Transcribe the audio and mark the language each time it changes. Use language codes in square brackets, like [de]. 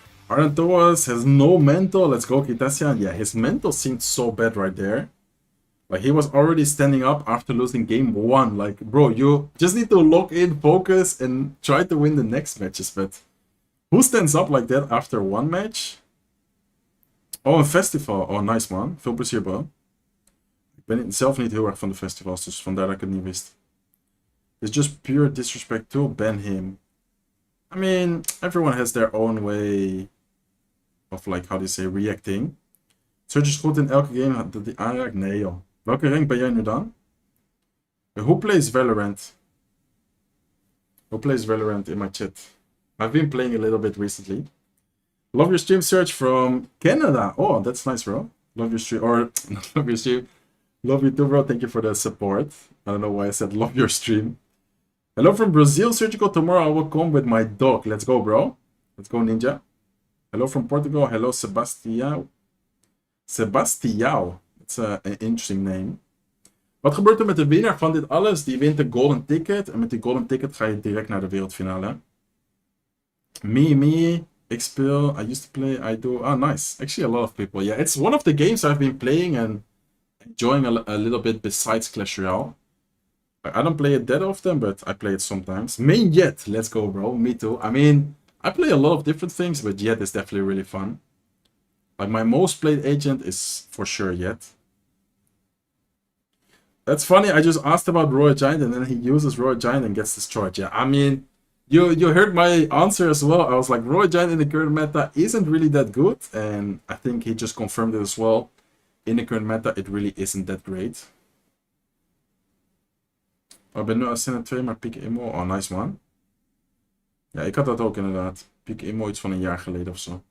[en] Arantoas has no mental. Let's go, Kitasian. Yeah, his mental seemed so bad right there. Like, he was already standing up after losing game 1. Like, bro, you just need to lock in, focus, and try to win the next matches. But who stands up like that after one match? [nl] Oh, een festival. Oh, nice man. Veel plezier, bro. Ik ben zelf niet heel erg van de festivals, dus vandaar dat ik het niet wist. [en] It's just pure disrespect to ban him. I mean, everyone has their own way of, like, how do you say, reacting. [nl] Surge is goed in elke game dat hij aanraakt? Nee, joh. Welke rank ben jij nu dan? [en] Who plays Valorant? Who plays Valorant in my chat? I've been playing a little bit recently. Love your stream, Search from Canada. Oh, that's nice, bro. Love your stream. Or, not love your stream. Love you too, bro. Thank you for the support. I don't know why I said love your stream. Hello from Brazil, Surgical. Tomorrow I will come with my dog. Let's go, bro. Let's go, Ninja. Hello from Portugal. Hello, Sebastião. Sebastião. That's an interesting name. [nl] Wat gebeurt er met de winnaar van dit alles? Die wint een golden ticket. En met die golden ticket ga je direct naar de wereldfinale. [en] Me. [nl] Ik speel. [en] I used to play. I do. Ah, nice. Actually, a lot of people. Yeah, it's one of the games I've been playing and enjoying a little bit besides Clash Royale. I don't play it that often, but I play it sometimes. Main Jet. Let's go, bro. Me too. I mean, I play a lot of different things, but Jet is definitely really fun. Like, my most played agent is for sure Jet. That's funny. I just asked about Royal Giant, and then he uses Royal Giant and gets destroyed. Yeah, I mean, you heard my answer as well. I was like, Royal Giant in the current meta isn't really that good, and I think he just confirmed it as well. In the current meta, it really isn't that great. [nl] Ik ben nu Ascendant 2, maar Pick Immo. Oh, nice man. Ja, ik had dat ook inderdaad. Pick Immo iets van een jaar geleden of zo.